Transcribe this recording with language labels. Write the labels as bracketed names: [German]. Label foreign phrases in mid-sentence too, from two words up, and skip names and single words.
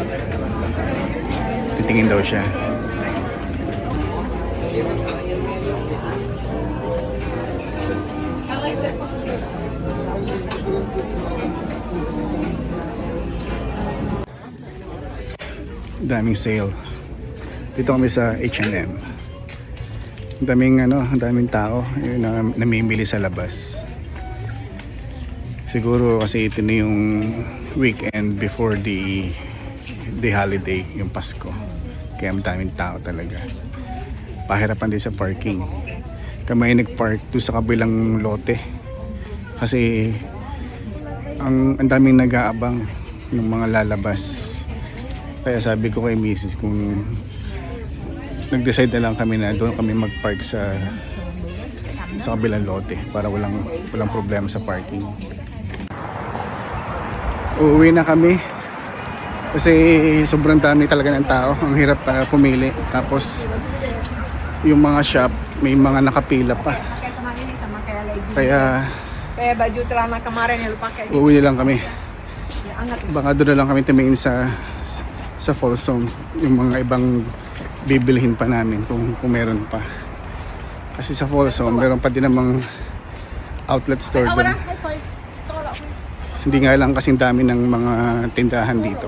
[Filipino] Titingin daw siya. Daming sale. Dito kami sa H&M. Ang daming tao yung namimili sa labas. Siguro kasi ito na yung [English] weekend before the holiday, [Filipino] yung Pasko. Kaya ang daming tao talaga. Pahirapan din sa parking. Kami nag-park doon sa kabilang lote. Kasi ang daming nag-aabang ng mga lalabas. Kaya sabi ko kay Mrs. kung nag-decide na lang kami na doon kami mag-park sa kabilang lote para walang problema sa parking. Uuwi na kami kasi sobrang dami talaga ng tao. Ang hirap pumili. Tapos yung mga shop may mga nakapila pa. Kaya [Indonesian] baju celana kemarin yang lu pakai. [Filipino] uuwi na lang kami. Baka doon na lang kami tumingin sa Folsom. Yung mga ibang bibilhin pa namin kung meron pa. Kasi sa Folsom meron pa din namang outlet store doon. Hindi nga lang kasing dami ng mga tindahan dito.